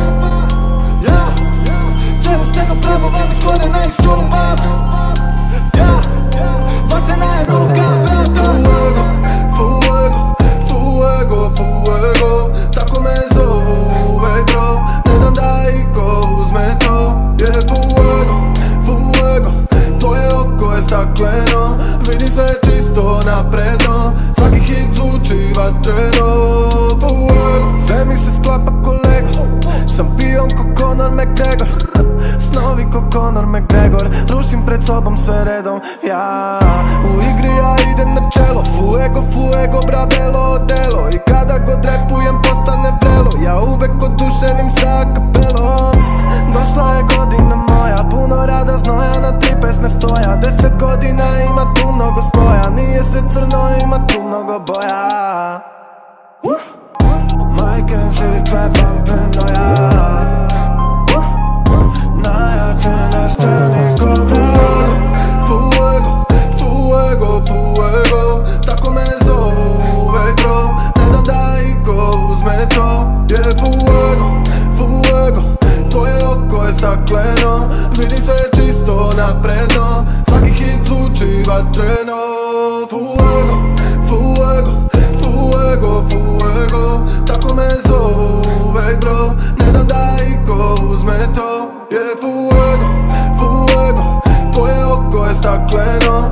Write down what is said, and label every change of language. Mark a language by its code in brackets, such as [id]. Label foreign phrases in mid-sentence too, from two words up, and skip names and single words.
[sr] Celu scenu pravo vam iz korena iščupam. Vatrena je ruka. [es] Fuego, fuego, fuego, fuego, [sr] tako me zovu uvek bro, ne dam da iko uzme to. [es] Yeah, fuego, fuego, [sr] tvoje oko je stakleno, vidim sve čisto napredno, svaki hit zvuči vatreno. Fuego, sve mi se sklapa ko Lego, šampion ko Conor McGregor, snovi ko Conor McGregor, rušim pred sobom sve redom. Ja, u igri ja idem na čelo, [es] fuego, fuego, [sr] brabelo, delo. I kada god repujem postane vrelo, ja uvek oduševim sa kapelom. Došla je godina moja, puno rada znoja, na 3 pesme stoja. 10 godina ima tu mnogo sloja, nije sve crno, ima tu mnogo boja. Mike and Shit, trap, paranoia, najjače na sceni ko [es] fuego, fuego, fuego, fuego, [sr] tako me zovu uvek bro, ne dam da iko uzme to. [es] Yeah, fuego, fuego, [sr] tvoje oko je stakleno, vidim sve čisto napredno, svaki hit zvuči vatreno. [es] Fuego, fuego, fuego, fuego, [sr] tako me zovu uvek bro, ne dam da iko uzme to. [es] Yeah, fuego, fuego, [sr] tvoje oko je stakleno,